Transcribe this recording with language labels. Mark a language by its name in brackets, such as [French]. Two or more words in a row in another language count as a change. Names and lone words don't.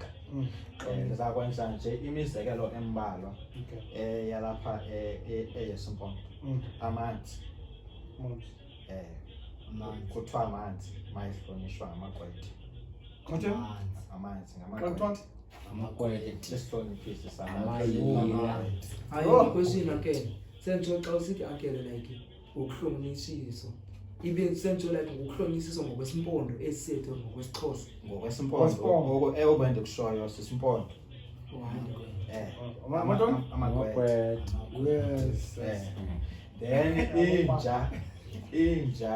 [Xhosa] Ndizakwenza nje imizekelo embalwa yalapha eyesimpondo. Amanzi kuthiwa amanzi mayihlonishwa ngamagqwetha. Amanzi ngamagqwetha. Amagqwetha. Isihloniphisi Hayi question again. Senzo xa usithi again like ukuhlonishisa. Ibe senzo like ukuhlonishisa ngokwesimpondo esetho ngokwesiXhosa. ngokwesimpondo eyobende kushoyo sisimpondo. Amagqwetha. Yes. Then inja